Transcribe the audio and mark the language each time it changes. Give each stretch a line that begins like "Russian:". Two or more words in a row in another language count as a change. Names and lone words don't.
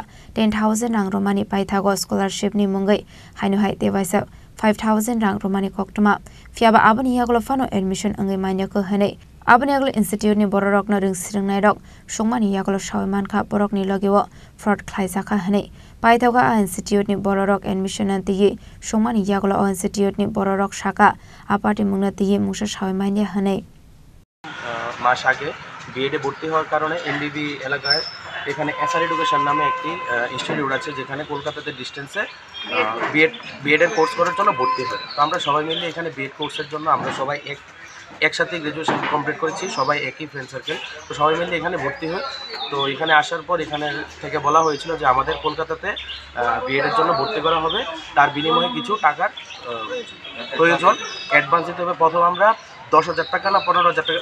Kok Borok: 10,000 rang romani paithago scholarship ni mungai hainu hai dewaisa 5,000 rang romani koktuma fiaba abani agol fano admission angai manya ko hene abani agol institute ni bororok na ring sirngnai rok songmani agol shawman kha borok ni logewo fraud khlaisa kha hene paithago a institute ni bororok admission anti songmani agol o institute ni bororok shaka apati mungna tiye musa shawmanya hene
Bangla: মাস আগে বিএডে ভর্তি হওয়ার কারণে এমবিবি এলাকায় এখানে এসআর এডুকেশন নামে একটি ইনস্টিটিউট আছে যেখানে কলকাতাতে ডিস্টেন্সে বিএডের কোর্স করার জন্য ভর্তি হয় তো আমরা সবাই মিলে এখানে বিএড কোর্সের জন্য আমরা সবাই একসাথে গ্র্যাজুয়েশন কমপ্লিট করেছি সবাই একই ফ্রেন্ড সার্কেল তো সবাই মিলে এখানে ভর্তি হই তো এখানে আসার পর এখানে থেকে বলা হয়েছিল যে আমাদের কলকাতাতে বিএডের জন্য ভর্তি করা হবে তার বিনিময়ে কিছু টাকার প্রয়োজন অ্যাডভান্স দিতে হবে প্রথম আমরা 10,000 টাকা না 15,000 টাকা